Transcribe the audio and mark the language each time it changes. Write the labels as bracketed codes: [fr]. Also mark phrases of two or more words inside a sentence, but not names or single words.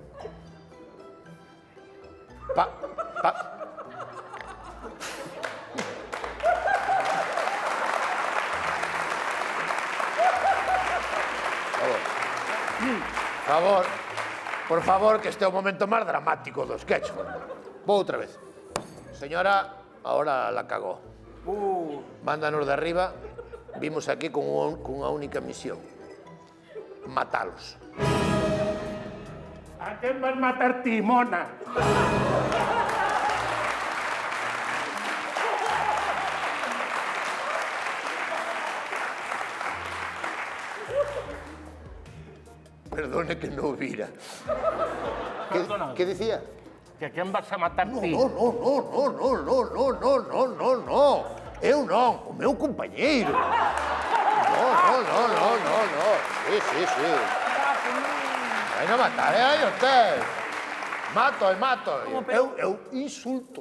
[gl] Por favor, que este é o momento máis dramático do sketch. Vou outra vez. [es] Señora, ahora la cagó. Mándanos de arriba. [gl] Vimos aquí con unha única misión. Matalos. [es] ¿A quién vas a matar ti, mona? Perdone que no vira. Perdona. ¿Qué decía? ¿Que a quién vas a matar ti? No. [gl] Eu non, o meu compañeiro. [es] No. Sí. [gl] Vai non matar, aí usted. Mato. Eu insulto.